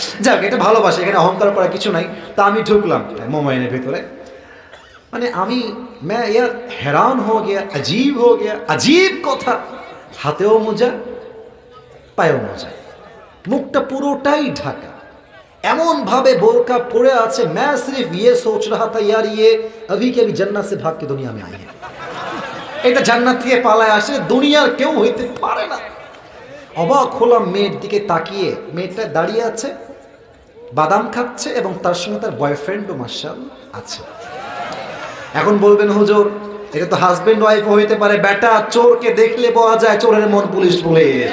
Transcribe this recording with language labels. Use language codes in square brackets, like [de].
[bn] যাক, এটা ভালোবাসে, এখানে অহংকার করার কিছু নাই। তা আমি ঢুকলাম মোমাইনের ভিতরে, মানে আমি ইয়ার [hi] हैरान हो गया, अजीब हो गया। [bn] अजीब কথা, হাতেও মোজা, পায়েও মোজা, মুখটা পুরোটাই ঢাকা, এমন ভাবে বোরকা পড়ে আছে। [hi] मैं सिर्फ ये सोच रहा था यार ये अभी के अभी जन्नत से भाग के दुनिया में आई है। [bn] এটা জান্নাত থেকে পালায় আসে, দুনিয়ার কেউ হইতে পারে না। অবাক হলাম মেয়ের দিকে তাকিয়ে। মেয়েটা দাঁড়িয়ে আছে, বাদাম খাচ্ছে, এবং তার সঙ্গে তার বয়ফ্রেন্ডও মাশাআল্লাহ আছে। এখন বলবেন, হুজুর এটা তো হাজবেন্ড ওয়াইফ হইতে পারে। বেটা, চোরকে দেখলে পাওয়া যায় চোরের মন পুলিশ বলে।